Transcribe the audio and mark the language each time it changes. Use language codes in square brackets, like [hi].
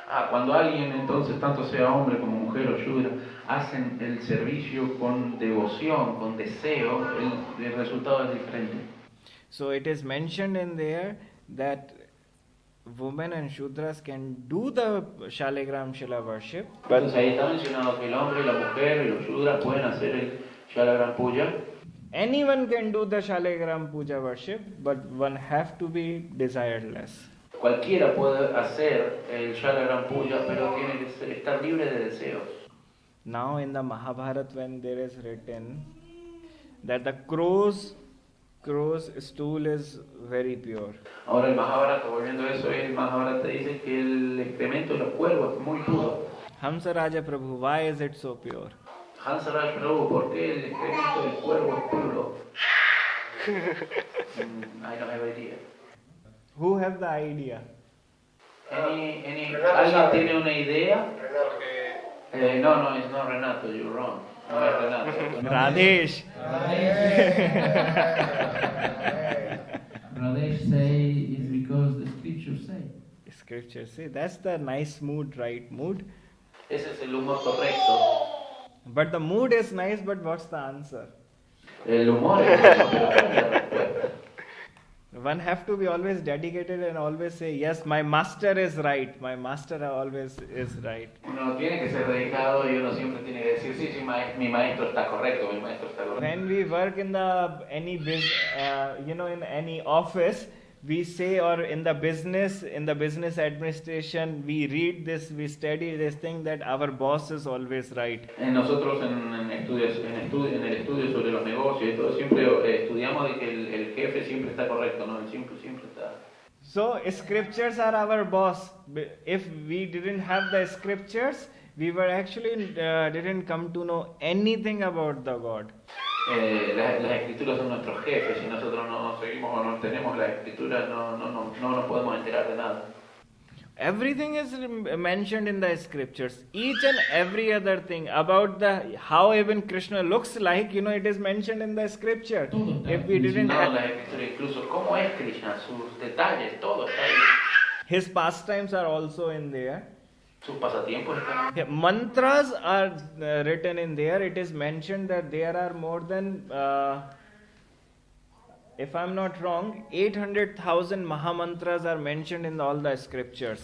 [es] Cuando alguien, entonces, tanto sea hombre como mujer o Shudra, hacen el servicio con devoción, con deseo, el resultado es diferente. [en] So it is mentioned in there that women and Shudras can do the Shaligram Shila worship. [es] Entonces ahí está mencionado que el hombre, la mujer y los Shudras pueden hacer el Shalagram Puja. [en] Anyone can do the Shaligram Puja worship, but one have to be desireless. [es] Cualquiera puede hacer el Shalagram Puja, pero tiene que estar libre de deseos. [en] Now in the Mahabharata, when there is written that the crow's stool is very pure. [es] Ahora el Mahabharata, volviendo a eso, el Mahabharata dice que el excremento de los cuervos es muy puro. [en] Hamsa Raja Prabhu, why is it so pure? [es] Hamsa Raja Prabhu, ¿por qué el excremento del cuervo es puro? [en] I don't have idea. Who have the idea? [es] ¿Alguien tiene una idea? [en] No, it's not Renato, you're wrong. [es] No es Renato. [en] Radesh. Radesh say is because the scriptures say. Scriptures say, that's the nice mood, right mood. [es] Ese es el humor correcto. [en] But the mood is nice, but what's the answer? [es] El humor es bueno, pero ¿cuál es la respuesta? [en] One have to be always dedicated and always say, yes, my master is right. My master always is right. [es] Uno tiene que ser dedicado y uno siempre tiene que decir, sí, mi maestro está correcto, mi maestro está correcto. [en] When we work in in any office, we say, or in the business administration, we read this, we study this thing that our boss is always right. [es] Nosotros en el estudio sobre los negocios y todo siempre estudiamos de que el jefe siempre está correcto, ¿no? Él siempre está. [en] So scriptures are our boss. If we didn't have the scriptures, we were actually didn't come to know anything about the God. [es] Las escrituras son nuestros jefes. Si nosotros no seguimos o no tenemos las escrituras, no nos podemos enterar de nada. [en] Everything is mentioned in the scriptures. Each and every other thing about how even Krishna looks like, it is mentioned in the scripture. If we didn't have [es] las escrituras, incluso cómo es Krishna, sus detalles, todo está ahí. [en] His pastimes are also in there. [es] Sus pasatiempos están. [en] Yeah, mantras are written in there. It is mentioned that there are more than, if I'm not wrong, 800,000 Mahamantras are mentioned in all the scriptures.